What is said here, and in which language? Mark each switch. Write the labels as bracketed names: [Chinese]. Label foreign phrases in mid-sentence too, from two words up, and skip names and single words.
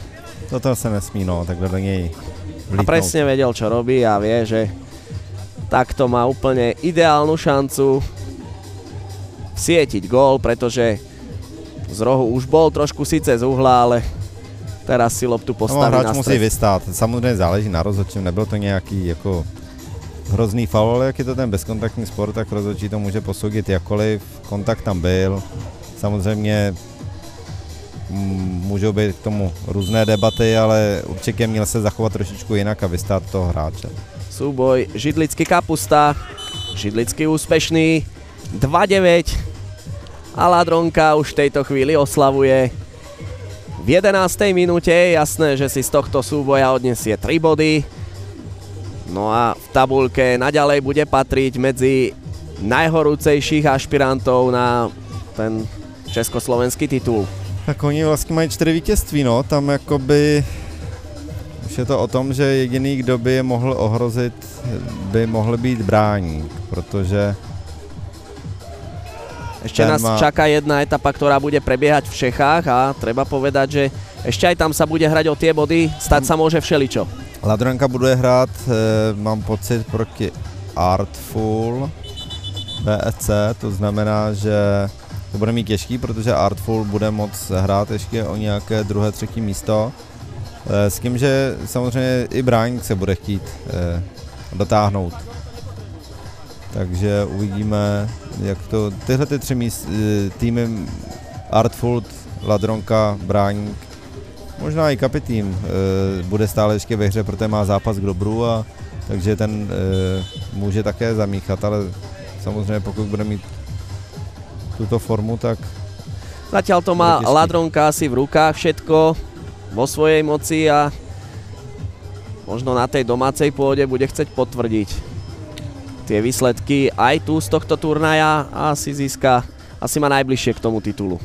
[Slovak] Toto sa nesmí, no, tak do nej vlítnout. A presne vedel, čo robí a vie, že takto má úplne ideálnu šancu vsietiť gól, pretože z rohu už bol trošku síce z uhla, ale teraz si loptu postaví na [Czech] hráč musí vystát, samozřejmě záleží na rozhodčím, nebyl to nějaký jako hrozný faul, ale jak je to ten bezkontaktní sport, tak rozhodčí to může posoudit jakkoliv, kontakt tam byl. Samozřejmě můžou být k tomu různé debaty, ale určitě měl se zachovat trošičku jinak a vystát toho hráče. [Slovak] Súboj Židlický Kapusta, Židlický úspešný, 2-9 a Ladronka už v tejto chvíli oslavuje. V 11. minúte je jasné, že si z tohto súboja odniesie 3 body. No a v tabuľke naďalej bude patriť medzi najhorúcejších ašpirantov na ten československý titul. [Czech] Tak oni vlastně mají 4 vítězství, no, tam jakoby už je to o tom, že jediný, kdo by je mohl ohrozit, by mohl být Bráník, protože [Slovak] ešte nás čaká jedna etapa, ktorá bude prebiehať v Čechách a treba povedať, že ešte aj tam sa bude hrať o tie body, stať sa môže všeličo. [Czech] Ladronka bude hrát, mám pocit, proti Artful BSC, to znamená, že to bude mít těžký, protože Artful bude moc hrát ještě o nějaké druhé, třetí místo. S tím, že samozřejmě i Bráník se bude chtít dotáhnout. Takže uvidíme, jak to tyhle ty 3 týmy Artful, Ladronka, Bráník, možná i Kapitým bude stále ještě ve hře, protože má zápas k dobru, a takže ten může také zamíchat, ale samozřejmě pokud bude mít túto formu, tak [Slovak] zatiaľ to má Ladronka asi v rukách všetko vo svojej moci a možno na tej domácej pôde bude chceť potvrdiť tie výsledky aj tu z tohto turnaja a asi má najbližšie k tomu titulu.